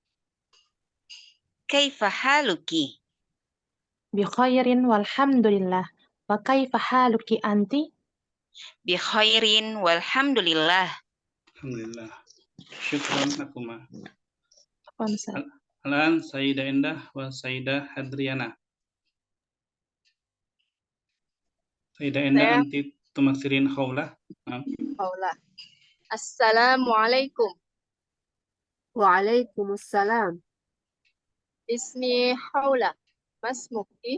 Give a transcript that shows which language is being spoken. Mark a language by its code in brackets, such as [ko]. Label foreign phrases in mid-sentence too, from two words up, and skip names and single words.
[ar] كيف حالك? بخير والحمد لله. وكيف حالك أنت? بخير والحمد لله. الحمد لله. شكرا لكما. [id] Apa Ustaz? [ar] الآن سيدة Endah و سيدة Hadriana. Sayyidah Endah [id] Saya- anti tumaksirin Haula. [ar] Haula. السلام عليكم. وعليكم السلام. اسمي Haula. ما اسمك?